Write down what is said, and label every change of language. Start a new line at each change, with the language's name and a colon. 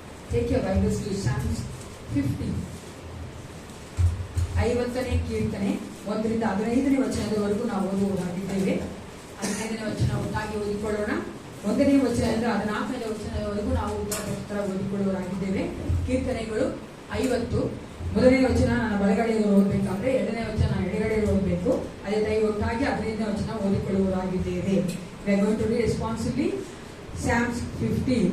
English: Take your Bibles to Psalms 50.
Kannada: 50ನೇ ಕೀರ್ತನೆ 1ರಿಂದ 15ನೇ ವಚನದವರೆಗೂ ನಾವು ಓದುವುದಾಗಿದ್ದೇವೆ. 15ನೇ ವಚನ ಒಟ್ಟಾಗಿ ಓದಿಕೊಳ್ಳೋಣ. 1ನೇ ವಚನದಿಂದ 14ನೇ ವಚನದವರೆಗೂ ನಾವು ಉತ್ತರ ಓದಿಕೊಳ್ಳುವರಾಗಿದ್ದೇವೆ. ಕೀರ್ತನೆಗಳು 50. 1ನೇ ವಚನ ನನ್ನ ಬಲಗಡೆಯಲ್ಲಿ ಓದಬೇಕಾದ್ರೆ 2ನೇ ವಚನ ಎಡಗಡೆಯಲ್ಲಿ ಓದಬೇಕು. ಅದೇ ತರ ಒಟ್ಟಾಗಿ 15ನೇ ವಚನ ಓದಿಕೊಳ್ಳುವರಾಗಿದ್ದೇವೆ.
English: We are going to read responsibly Psalms 50.